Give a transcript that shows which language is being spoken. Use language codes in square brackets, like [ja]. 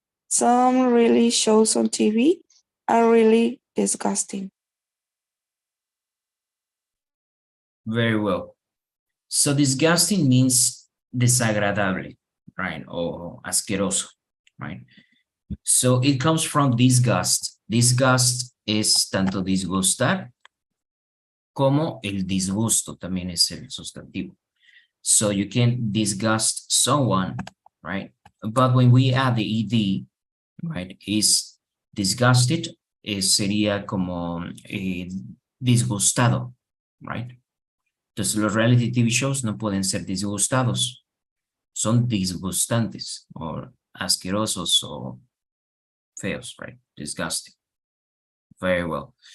[en] Some really shows on TV are really disgusting. Very well. So disgusting means desagradable, right? Or asqueroso, right? So it comes from disgust. [es] Disgust es tanto disgustar como el disgusto también es el sustantivo. [en] So you can disgust someone, right? But when we add the ed, right, is disgusted, [es] sería como disgustado, [en] right? [es] Entonces los reality TV shows no pueden ser disgustados, son disgustantes o asquerosos o feos, right? Disgusting. [en] Very well.